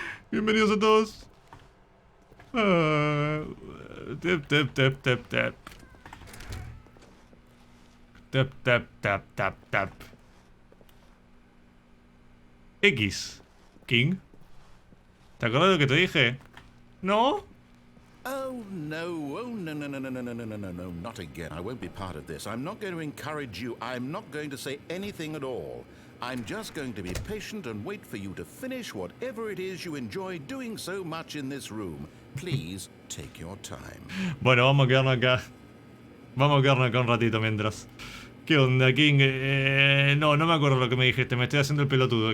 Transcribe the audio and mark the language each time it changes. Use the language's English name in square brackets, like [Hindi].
[Spanish] Bienvenidos a todos. [English] Tap, tap, tap, tap, tap. Tap, tap, tap, tap, tap. X. King. [Spanish] ¿Te acuerdas de lo que te dije? ¿No? [English] Oh no, oh no, no, no, no, no, no, no, no, no, no, not again. I won't be part of this. I'm not going to encourage you. I'm not going to say anything at all. I'm just going to be patient and wait for you to finish whatever it is you enjoy doing so much in this room. Please take your time. [Spanish] Bueno, vamos a quedarnos acá. Vamos a quedarnos acá un ratito mientras. ¿Qué onda, King? No me acuerdo lo que me dijiste. Me estoy haciendo el pelotudo.